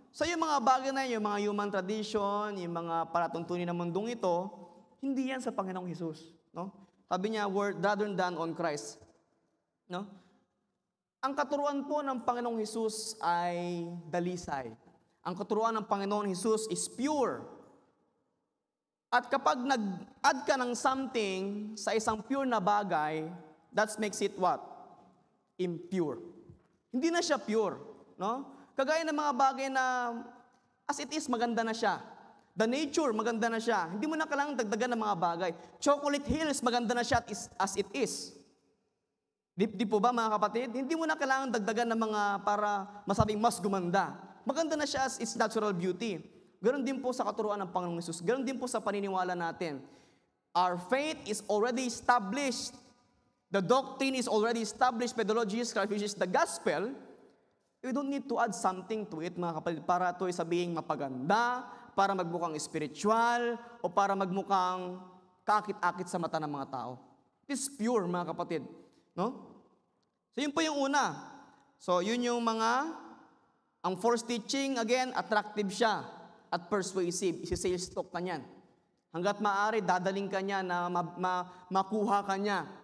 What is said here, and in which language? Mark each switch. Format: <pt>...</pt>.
<tl>So yung mga bagay na yun, yung mga human tradition, yung mga palatuntunin ng mundong ito, hindi yan sa Panginoong Hesus. No? Sabi niya,</tl> <en>rather than on Christ.</en> <tl>No? Ang katuruan po ng Panginoong Hesus ay dalisay. Ang katuruan ng Panginoong Hesus is pure. At kapag nag-add ka ng something sa isang pure na bagay,</tl> <en>that makes it what? Impure.</en> <tl>Hindi na siya pure. No? Kagaya ng mga bagay na</tl> <en>as it is,</en> <tl>maganda na siya.</tl> <en>The nature,</en> <tl>maganda na siya. Hindi mo na kailangang dagdagan ng mga bagay. Chocolate Hills, maganda na siya</tl> <en>as it is.</en> <tl>Di po ba mga kapatid? Hindi mo na kailangang dagdagan ng mga para masabing mas gumanda. Maganda na siya</tl> <en>as its natural beauty.</en> <tl>Ganon din po sa katuruan ng Panginoong Hesus. Ganon din po sa paniniwala natin.</tl> <en>Our faith is already established. The doctrine is already established by the Lord Jesus Christ, which is the gospel. We don't need to add something to it,</en> <tl>mga kapatid, para ito ay sabihin mapaganda, para magmukhang spiritual, o para magmukhang kaakit-akit sa mata ng mga tao.</tl> <en>It is pure,</en> <tl>mga kapatid. No? So, yun po yung una. So, yun yung ang forced teaching, again, attractive siya at persuasive. Isi-sales talk ka niyan. Hanggat maaari, dadaling ka niya na makuha ka niya.</tl>